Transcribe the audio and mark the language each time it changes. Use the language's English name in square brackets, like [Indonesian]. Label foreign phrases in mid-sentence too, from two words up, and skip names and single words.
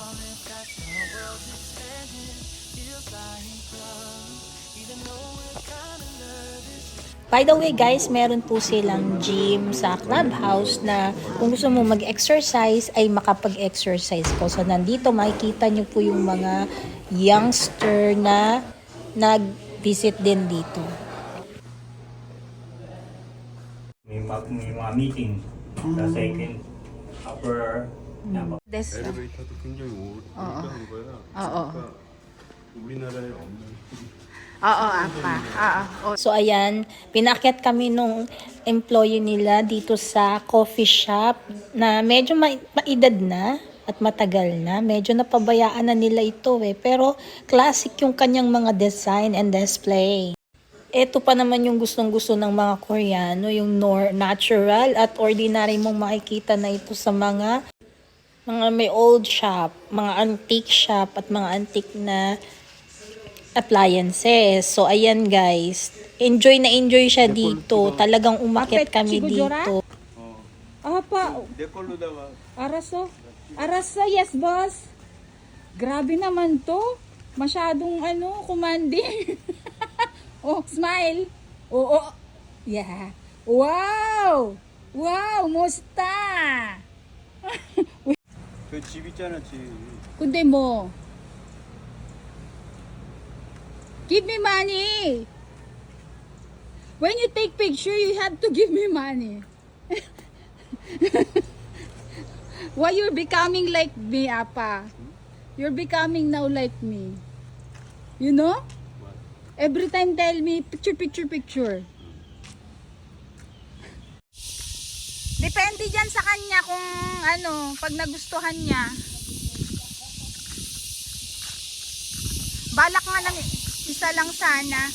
[English] By the way guys, [Filipino] meron po silang gym sa clubhouse na kung gusto mo mag-exercise ay makapag-exercise po. So nandito makikita nyo po yung mga youngster na nag-visit din dito. May mga meeting sa [English] second upper This, [Korean] 엘리베이터도 굉장히 오래 하는 거야. [Filipino] Oo. [Korean] 그러니까 우리나라에 없는 [Filipino] Oo, apa. Oo. So, ayan, pinakyat kami nung employee nila dito sa [English] coffee shop [Filipino] na medyo maedad na at matagal na. Medyo napabayaan na nila ito Pero classic yung kanyang mga [English] design and display. [Filipino] Ito pa naman yung gustong-gusto ng mga Koreano, yung natural at ordinary mong makikita na ito sa mga may [English] old shop, [Filipino] mga [English] antique shop [Filipino] at mga antique na appliances. So, ayan guys. Enjoy na enjoy siya dito. Talagang umakyat kami dito. Apa, [Korean] 내 걸로다가 알았어? 알았어, [English] yes boss. [Filipino] Grabe naman to. Masyadong commanding. Oh, smile. Oo. [English] Yeah. [Filipino] Wow! Wow, musta? [Korean] 그 집 있잖아 집. [Filipino] Kundi mo. [English] Give me money. When you take picture, you have to give me money. Why you're becoming like me, Apa? You're becoming now like me. You know? Every time tell me, picture, picture, picture. [Filipino] Depende dyan sa kanya kung pag nagustuhan niya. Balak nga lang, isa lang sana.